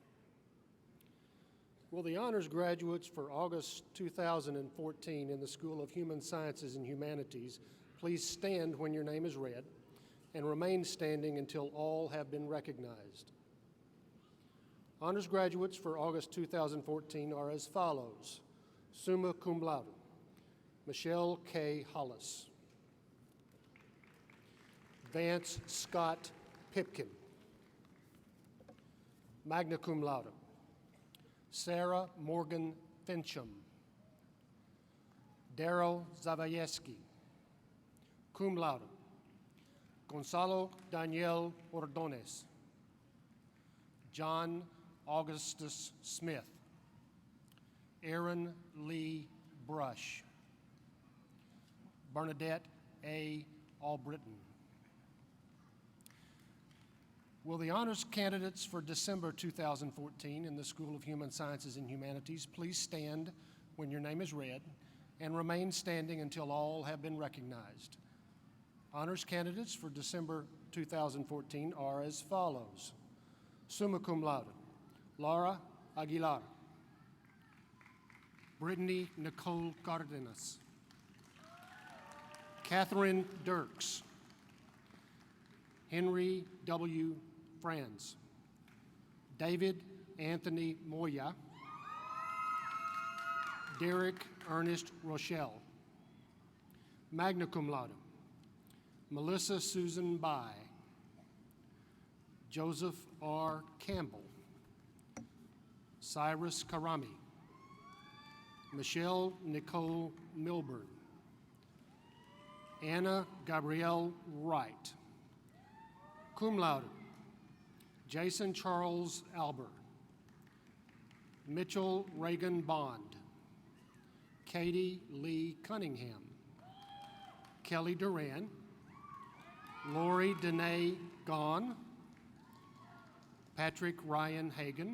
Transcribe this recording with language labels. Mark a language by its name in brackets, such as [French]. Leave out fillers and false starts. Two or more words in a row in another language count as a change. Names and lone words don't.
[English] Will the honors graduates for August 2014 in the School of Human Sciences and Humanities please stand when your name is read and remain standing until all have been recognized. Honors graduates for August 2014 are as follows. [Latin] Summa cum laude, [English] Michelle K. Hollis. Vance Scott Pipkin. [Latin] Magna cum laude, [English] Sarah Morgan Fincham. Daryl Zavayeski, [Latin] cum laude. [English] Gonzalo Daniel Ordonez. John Augustus Smith. Aaron Lee Brush. Bernadette A. Albritton. Will the honors candidates for December 2014 in the School of Human Sciences and Humanities please stand when your name is read and remain standing until all have been recognized? Honors candidates for December 2014 are as follows. [Latin] Summa cum laude, [English] Laura Aguilar. Brittany Nicole Cardenas. Catherine Dirks. Henry W. Franz. David Anthony Moya. Derek Ernest Rochelle. [Latin] Magna cum laude, [English] Melissa Susan Bai. Joseph R. Campbell. Cyrus Karami. Michelle Nicole Milburn. Anna Gabrielle Wright. [Latin] Cum laude, [English] Jason Charles Albert. Mitchell Reagan Bond. Katie Lee Cunningham. Kelly Duran. Lori Danae Gahn. Patrick Ryan Hagan.